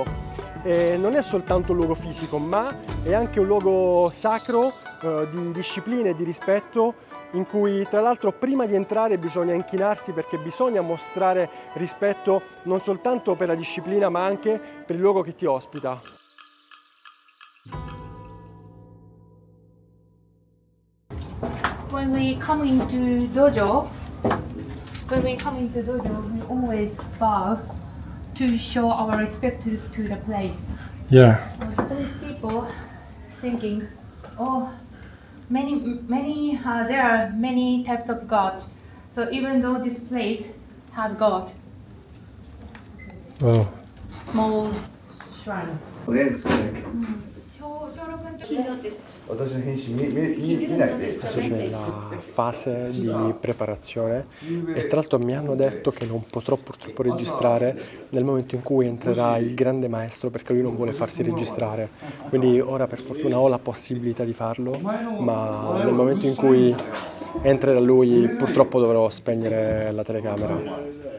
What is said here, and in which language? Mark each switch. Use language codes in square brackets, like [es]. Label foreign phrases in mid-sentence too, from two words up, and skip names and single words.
[it] E non è soltanto un luogo fisico, ma è anche un luogo sacro di disciplina e di rispetto, in cui tra l'altro prima di entrare bisogna inchinarsi, perché bisogna mostrare rispetto non soltanto per la disciplina ma anche per il luogo che ti ospita. [en] When we come into dojo, we always bow to show our respect to the place. Yeah. Japanese people thinking Oh, there are many types of gods. So even though this place has god, Oh. small shrine. [ja] 私の返信見ないで。 [it] Adesso c'è la fase di preparazione e tra l'altro mi hanno detto che non potrò purtroppo registrare nel momento in cui entrerà il grande maestro perché lui non vuole farsi registrare. Quindi ora per fortuna ho la possibilità di farlo, ma nel momento in cui entrerà lui purtroppo dovrò spegnere la telecamera.